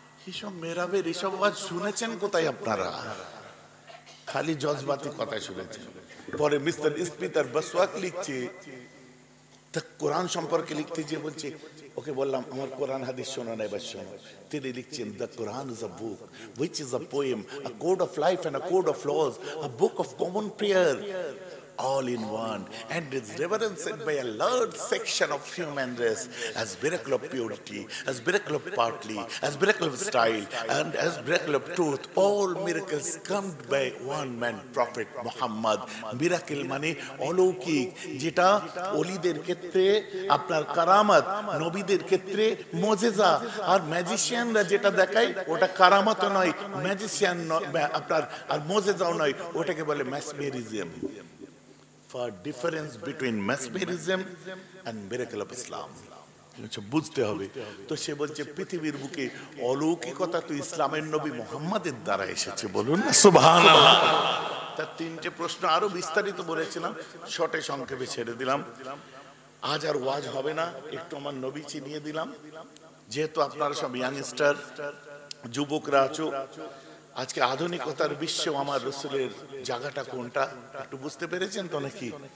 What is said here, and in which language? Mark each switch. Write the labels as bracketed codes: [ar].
[bn] এসব মেরাবের এসব আওয়াজ শুনেছেন কোথায় আপনারা? খালি জজবাতি কথা শুনেছেন। পরে মিস্টার স্মিথার বসওয়াক লিখছে তা কোরআন সম্পর্কে লিখতে যে বলছে, ওকে বললাম আমার কোরআন হাদিস শোনা নাই, এবার শোনো। [en] তিনি লিখছেন, the Quran is a book which is a poem, a code of life and a code of laws, a book of common prayer, all in one, and is reverenced by a large section of human race as miracle of purity, as miracle of partly, as miracle of style, and as miracle of truth. All miracles come by one man, Prophet Muhammad. [bn] Miracle মানে অলৌকিক, যেটা ওলিদের ক্ষেত্রে আপনার কারামাত, নবীদের ক্ষেত্রে মুজিজা, আর ম্যাজিশিয়ানরা যেটা দেখায় ওটা কারামাতও নয়, ম্যাজিশিয়ান আপনার আর মুজিজাও নয়, ওটাকে বলে ম্যাসমেরিজম। [en] For difference between mesmerism and miracle of Islam [bn] বুঝতে হবে। তো সে বলছে পৃথিবীর বুকে অলৌকিকতা তো ইসলামের নবী মুহাম্মাদের দ্বারা এসেছে, বলুন না সুবহানাল্লাহ। তার তিনটে প্রশ্ন আরো বিস্তারিত বলেছিলাম, শর্টে সংক্ষেপে ছেড়ে দিলাম। আজ আর ওয়াজ হবে না, একটু আমার নবী চিনিয়ে দিলাম। যেহেতু আপনারা সব ইয়াংস্টার, যুবকরা আছো, আজকে আধুনিকতার বিশ্বেও আমার রসুলের জায়গাটা কোনটা একটু বুঝতে পেরেছেন তো নাকি?